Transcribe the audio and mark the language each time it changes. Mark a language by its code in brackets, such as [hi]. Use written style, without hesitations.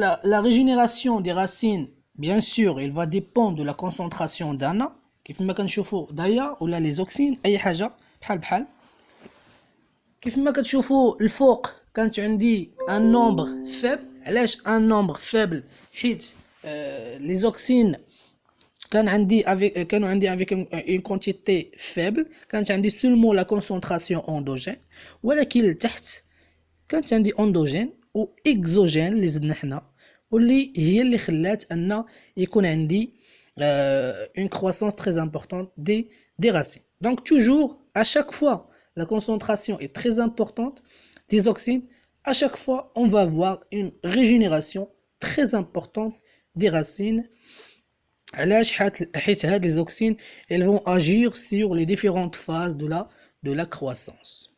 [fr] La régénération des racines, bien sûr, il va dépendre de la concentration d'ANA. [ar] كيفما كنشوفوا دايا ولا les auxines اي حاجه بحال كيفما كتشوفوا الفوق كانت عندي [fr] un nombre faible. [ar] علاش [fr] un nombre faible [ar] حيت [fr] les auxines [ar] كانوا عندي [fr] avec une quantité faible. [ar] كانت عندي [fr] seulement la concentration endogène [ar] ولكن لتحت كانت عندي endogène و exogène اللي زدنا حنا واللي هي اللي خلات ان يكون عندي [fr] une croissance très importante des racines. Donc toujours à chaque fois la concentration est très importante des auxines, à chaque fois on va avoir une régénération très importante des racines. [ar] علاش حيت [fr] هاد les auxines elles vont agir sur les différentes phases de la croissance.